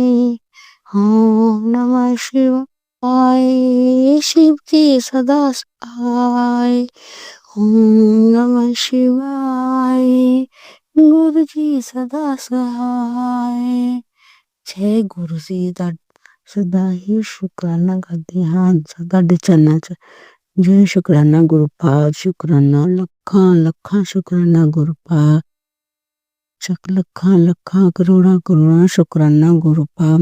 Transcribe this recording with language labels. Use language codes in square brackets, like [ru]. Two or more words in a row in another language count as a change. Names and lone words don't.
[sa] ओम नमः शिवाय, [hi] शिव जी सदा सहाय। [sa] ओम नमः शिवाय, [hi] गुरु जी सदा सहाय। [pa] ਜੈ ਗੁਰੂ ਜੀ ਦਾ ਸਦਾ ਹੀ ਸ਼ੁਕਰਾਨਾ ਕਰਦੀ ਹਾਂ ਸਾਡੇ ਚਰਨਾਂ ਚ। ਜੈ ਸ਼ੁਕਰਾਨਾ ਗੁਰੂ ਪਾਕ, ਸ਼ੁਕਰਾਨਾ ਲੱਖਾਂ ਲੱਖਾਂ ਸ਼ੁਕਰਾਨਾ ਗੁਰੂ ਪਾਕ। ਚੱਕ ਲੱਖਾਂ ਲੱਖਾਂ ਕਰੋੜਾਂ ਕਰੋੜਾਂ ਸ਼ੁਕਰਾਨਾ ਗੁਰੂ ਪਾਕ।